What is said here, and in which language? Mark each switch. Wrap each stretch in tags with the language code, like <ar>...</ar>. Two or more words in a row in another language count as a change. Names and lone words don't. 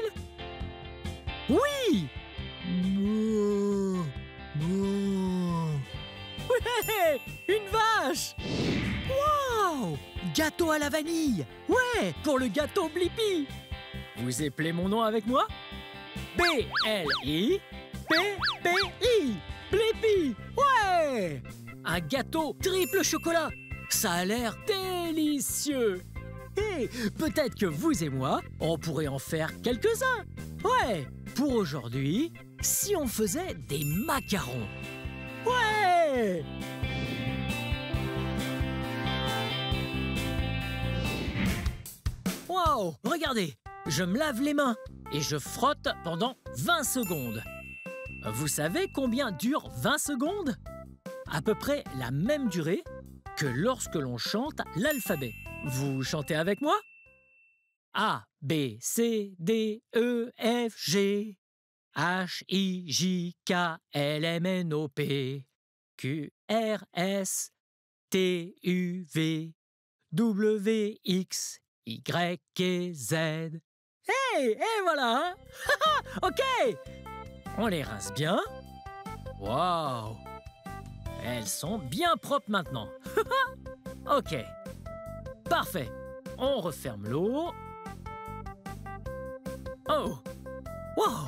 <fr>Oui! Mouah, mouah. Ouais! Une vache! Waouh! Gâteau à la vanille! Ouais! Pour le gâteau Blippi! Vous appelez mon nom avec moi? B-L-I-P-P-I! Blippi! Ouais! Un gâteau triple chocolat! Ça a l'air délicieux! Et peut-être que vous et moi, on pourrait en faire quelques-uns! Ouais! Pour aujourd'hui, si on faisait des macarons! Ouais! Wow! Regardez! Je me lave les mains et je frotte pendant 20 secondes. Vous savez combien dure 20 secondes? À peu près la même durée que lorsque l'on chante l'alphabet. Vous chantez avec moi? A, B, C, D, E, F, G. H-I-J-K-L-M-N-O-P Q-R-S-T-U-V-W-X-Y-Z. Hey, et voilà, hein. Ok, on les rince bien. Waouh, elles sont bien propres maintenant. Ok, parfait. On referme l'eau. Oh, wow.</fr>